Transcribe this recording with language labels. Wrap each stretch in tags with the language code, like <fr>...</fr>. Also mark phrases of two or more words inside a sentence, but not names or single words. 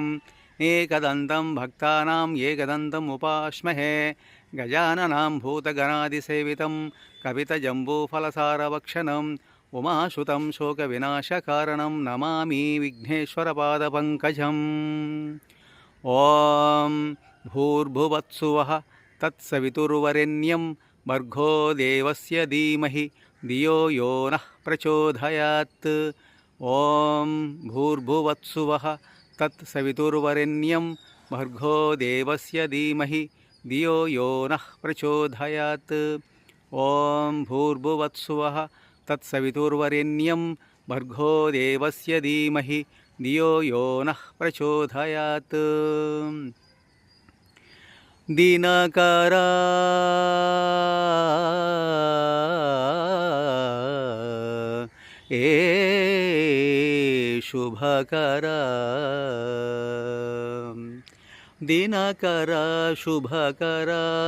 <sa>ఏకదంతం భక్తానాం ఏకదంతం ఉపాస్మహే. గజాననాం భూతగణాదిసేవితం కపితజంబూఫలసారభక్షణం ఉమాసుతం శోకవినాశకారణం నమామి విఘ్నేశ్వరపాదపంకజం. ఓం భూర్భువత్సువః తత్సవితుర్వరేణ్యం భర్గో దేవస్య ధీమహి ధియో యో నః ప్రచోదయాత్. ఓం భూర్భువత్సువః తత్సవితుర్వరేణ్యం భర్గో దేవస్య ధీమహి ధియో యో నః ప్రచోదయాత్. ఓం భూర్భువత్సువః తత్సవితుర్వరేణ్యం భర్గో దేవస్య ధీమహి ధియో యో నః ప్రచోదయాత్.</sa> <te>దినకరా ఏ శుభకరా దినకరా శుభకరా</te>